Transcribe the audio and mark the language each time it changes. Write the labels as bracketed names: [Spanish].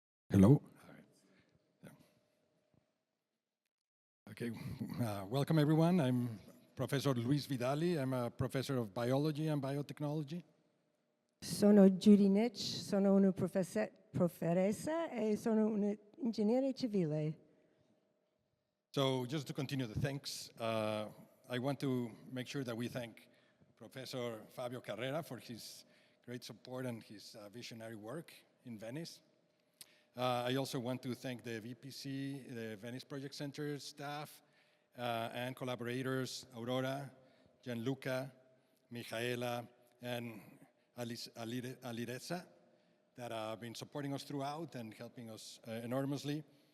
[English] Hello. Okay, welcome everyone. I'm Professor Luis Vidali. I'm a professor of biology and biotechnology. [Italian] Sono Judy Nietzsche, sono una professoressa e sono un ingegnere civile. [English] So just to continue the thanks, I want to make sure that we thank Professor Fabio Carrera for his great support and his visionary work in Venice. I also want to thank the VPC, the Venice Project Center staff, and collaborators, Aurora, Gianluca, Michaela, and Alireza, that have been supporting us throughout and helping us enormously.